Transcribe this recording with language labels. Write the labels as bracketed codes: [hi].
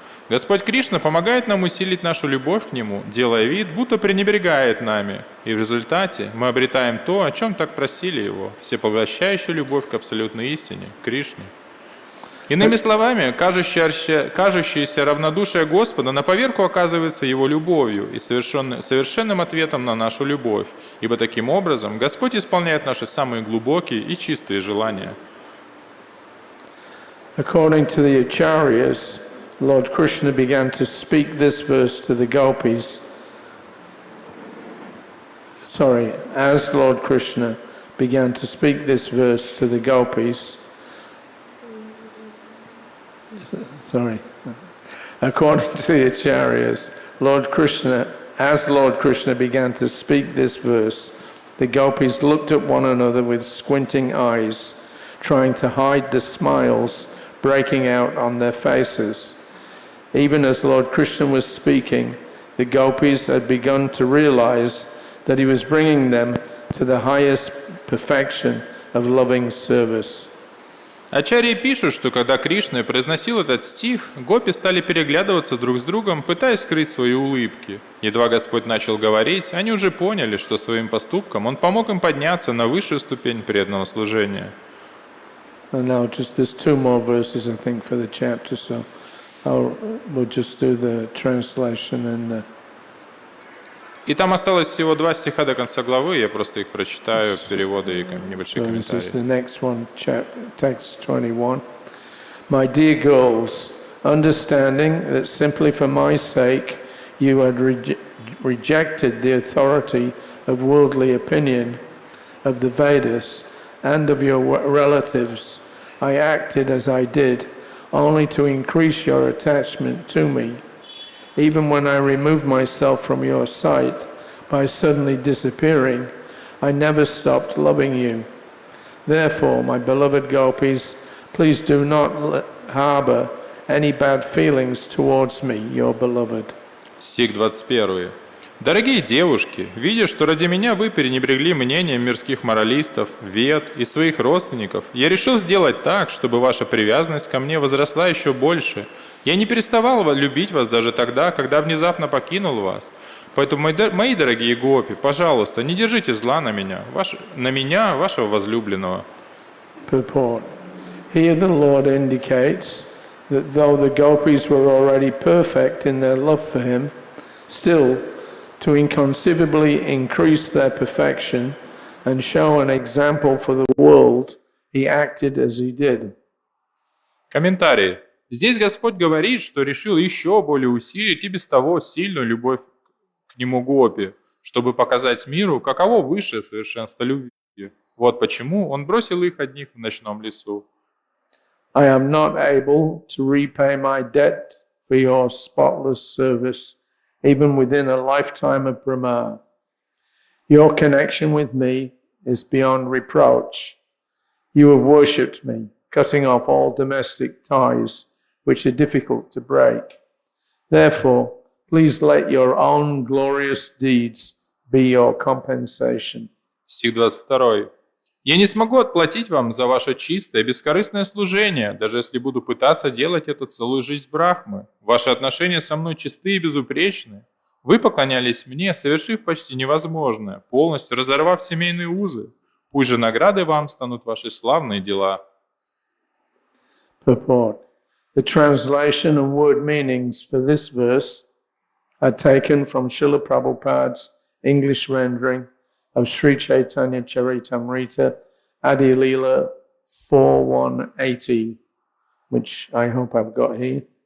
[ru] Господь Кришна помогает нам усилить нашу любовь к Нему, делая вид, будто пренебрегает нами, и в результате мы обретаем то, о чем так просили Его, всепоглощающую любовь к абсолютной истине, Кришне. Иными словами, кажущееся равнодушие Господа на поверку оказывается Его любовью и совершенным ответом на нашу любовь, ибо таким образом Господь исполняет наши самые глубокие и чистые желания. [en] According to the Acharyas, Lord Krishna began to speak this verse to the gopis. As Lord Krishna began to speak this verse to the gopis, according to the Acharyas, as Lord Krishna began to speak this verse, the gopis looked at one another with squinting eyes, trying to hide the smiles breaking out on their faces. Even as Lord Krishna was speaking, the gopis had begun to realize that he was bringing them to the highest perfection of loving service. [ru] Ачарьи пишут, что когда Кришна произносил этот стих, гопи стали переглядываться друг с другом, пытаясь скрыть свои улыбки. Едва Господь начал говорить, они уже поняли, что своим поступком Он помог им подняться на высшую ступень преданного служения. [en] And now there's two more verses, I think, for the chapter, so we'll just do the translation and [ru] И там осталось всего 2 стиха до конца главы, я просто их прочитаю, переводы и небольшие [en] so this is the next one, text 21. My dear girls, understanding that simply for my sake you had rejected the authority of worldly opinion of the Vedas and of your relatives, I acted as I did, only to increase your attachment to me. Even when I removed myself from your sight by suddenly disappearing, I never stopped loving you. Therefore, my beloved gopis, please do not harbor any bad feelings towards me, your beloved. [ru] Стих 21. Дорогие девушки, видя, что ради меня вы пренебрегли мнением мирских моралистов, вед и своих родственников, я решил сделать так, чтобы ваша привязанность ко мне возросла еще больше. Я не переставал любить вас даже тогда, когда внезапно покинул вас. Поэтому, мои дорогие гопи, пожалуйста, не держите зла на меня, вашего возлюбленного. [en] Purport. Here the Lord indicates that though the gopis were already perfect in their love for him, still, to inconceivably increase their perfection and show an example for the world, he acted as he did. [ru] Комментарий. Здесь Господь говорит, что решил еще более усилить и без того сильную любовь к нему гопи, чтобы показать миру, каково высшее совершенство любви. Вот почему он бросил их одних в ночном лесу. [en] I am not able to repay my debt for your spotless service, even within a lifetime of Brahma. Your connection with me is beyond reproach. You have worshipped me, cutting off all domestic ties, which are difficult to break. Therefore, please let your own glorious deeds be your compensation. [ru] Стих 22. «Я не смогу отплатить вам за ваше чистое, бескорыстное служение, даже если буду пытаться делать это целую жизнь Брахмы. Ваши отношения со мной чисты и безупречны. Вы поклонялись мне, совершив почти невозможное, полностью разорвав семейные узы. Пусть же наградой вам станут ваши славные дела». [en] Purport. The translation and word meanings for this verse are taken from Srila Prabhupada's English rendering of Sri Caitanya-charitamrita, Adi Leela 4180, which I hope I've got here.